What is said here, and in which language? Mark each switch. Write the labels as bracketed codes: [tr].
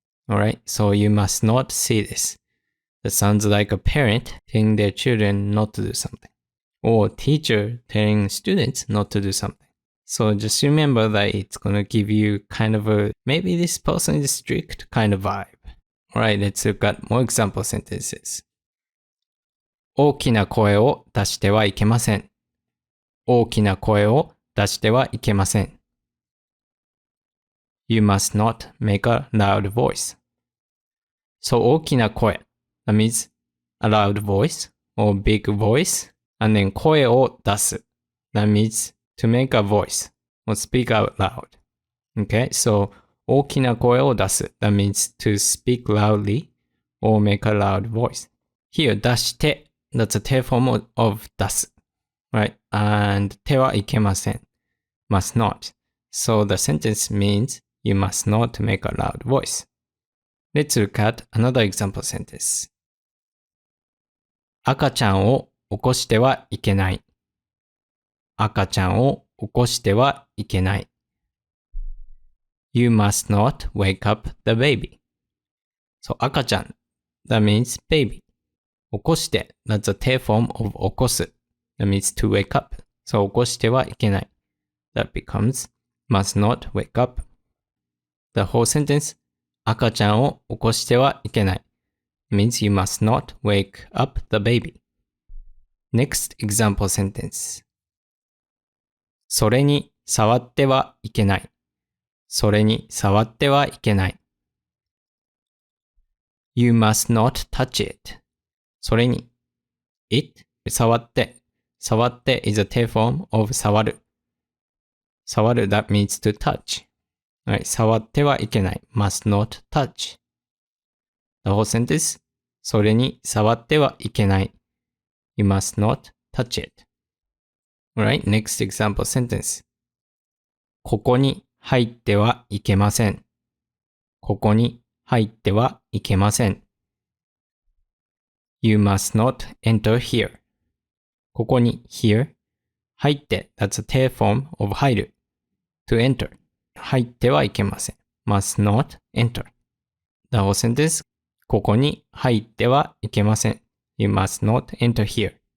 [en] Alright, so you must not see this. That sounds like a parent telling their children not to do something. Or teacher telling students not to do something. So just remember that it's going to give you kind of a, maybe this person is strict kind of vibe. Alright, let's look at more example sentences. [ja] 大きな声を出してはいけません。大きな声を出してはいけません。 [en] You must not make a loud voice. So 大きな声 that means a loud voice or big voice. And then 声を出す that means to make a voice or speak out loud. Okay, so 大きな声を出す that means to speak loudly or make a loud voice. Here 出して that's a て form of 出す right? And てはいけません must not. So the sentence means you must not make a loud voice. Let's look at another example sentence. [ja] 赤ちゃんを起こしてはいけない。赤ちゃんを起こしてはいけない。 [en] You must not wake up the baby. So 赤ちゃん that means baby. 起こして that's a て form of 起こす that means to wake up. So 起こしてはいけない。 That becomes must not wake up. The whole sentence [ja] 赤ちゃんを起こしてはいけない [en] means you must not wake up the baby. Next example sentence. [ja] それに触ってはいけない。それに触ってはいけない。 [en] You must not touch it. それに it 触って触って is a て form of 触る。触る that means to touch. Right, 触ってはいけない must not touch. The whole sentence [ja] それに触ってはいけない [en] You must not touch it. Alright, next example sentence. [ja] ここに入ってはいけません。ここに入ってはいけません。 [en] You must not enter here. ここに here 入って that's a tail form of 入る to enter 入ってはいけません must not enter The whole sentence [ja] ここに入ってはいけません [en] You must not enter here